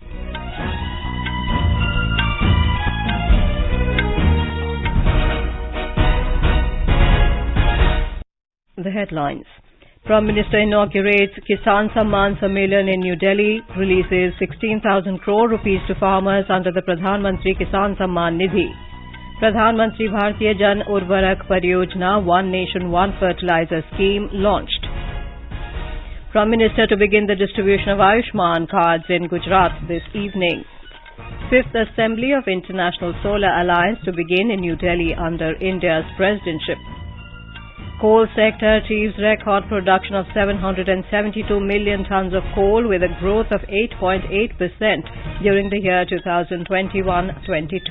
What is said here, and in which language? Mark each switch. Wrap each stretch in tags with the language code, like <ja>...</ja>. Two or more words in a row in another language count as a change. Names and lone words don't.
<en>The headlines. Prime Minister inaugurates Kisan Samman Sammelan in New Delhi, releases 16,000 crore rupees to farmers under the Pradhan Mantri Kisan Samman Nidhi. Pradhan Mantri Bharatiya Jan Urvarak Pariyojana One Nation One Fertilizer Scheme launched. Prime Minister to begin the distribution of Ayushman cards in Gujarat this evening. Fifth Assembly of International Solar Alliance to begin in New Delhi under India's presidency. Coal sector achieves record production of 772 million tons of coal with a growth of 8.8% during the year 2021-22.</en>